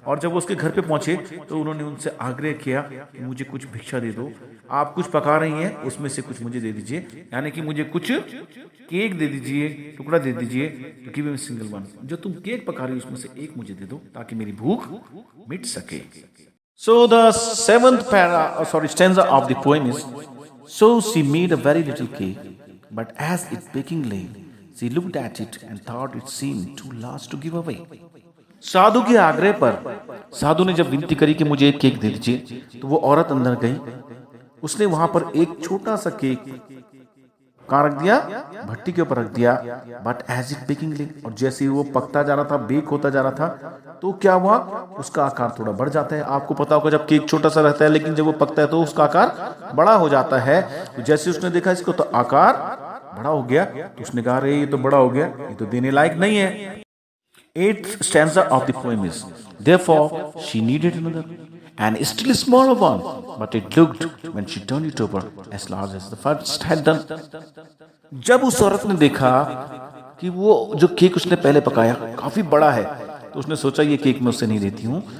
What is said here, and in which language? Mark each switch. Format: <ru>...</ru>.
<hi>और जब वो उसके घर पे पहुंचे तो उन्होंने उनसे आग्रह किया कि मुझे कुछ भिक्षा दे दो, आप कुछ पका रही हैं उसमें से कुछ मुझे दे दीजिए, यानी कि मुझे कुछ केक दे दीजिए, टुकड़ा दे दीजिए। तो</hi> <en>give me single one,</en> <hi>जो तुम केक पका रही हो उसमें से एक मुझे दे दो ताकि मेरी भूख मिट सके।</hi> <en>So the seventh stanza of the poem is, so she made a very little cake, but as its baking lay, she looked at it and thought it seemed too large to give away.</en> <hi>साधु के आग्रह पर साधु ने जब विनती करी कि मुझे एक केक दे दीजिए, तो वो औरत अंदर गई, उसने वहां पर एक छोटा सा केक कहाँ रख दिया? भट्टी के ऊपर रख दिया।</hi> <en>but as it baking ले,</en> <hi>और जैसे वो पकता जा रहा था, बेक होता जा रहा था, तो क्या हुआ? उसका आकार थोड़ा बढ़ जाता है। आपको पता होगा जब केक छोटा सा रहता है, लेकिन जब वो पकता है तो उसका आकार बड़ा हो जाता है। तो जैसे उसने देखा इसको तो आकार बड़ा हो गया, तो उसने कहा अरे ये तो बड़ा हो गया, ये तो देने लायक नहीं है।</hi> <en>Eighth stanza of the poem is, therefore she needed another, and still a smaller one, but it looked, when she turned it over, as large as the first had done.</en> <hi>जब उस औरत ने देखा कि वो जो केक उसने पहले पकाया काफी बड़ा है, तो उसने सोचा ये केक मैं उससे नहीं देती हूँ।</hi>